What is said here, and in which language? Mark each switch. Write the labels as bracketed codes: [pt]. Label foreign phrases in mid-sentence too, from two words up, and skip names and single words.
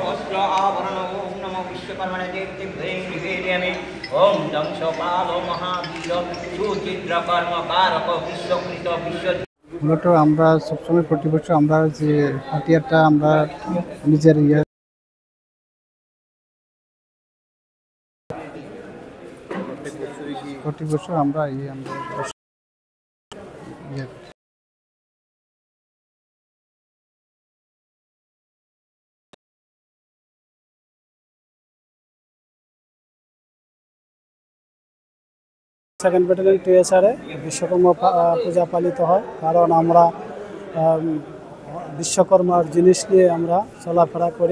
[sa] वस्त्र आवरण ओम नमो विश्वकर्मणे देवतेभ्ये निवेदयामि। ओम दंशपालो महावीर सुचिद्रकर्म कारक विश्वकृत विश्व। [bn] মূলত আমরা সবসময় প্রতি বছর আমরা যে হাতিয়ারটা আমরা নিজের প্রতি বছর আমরা [en] second battalion [bn] টিএসআরে বিশ্বকর্মা পূজা পালিত হয়, কারণ আমরা বিশ্বকর্মার জিনিস নিয়ে আমরা চলাফেরা করি।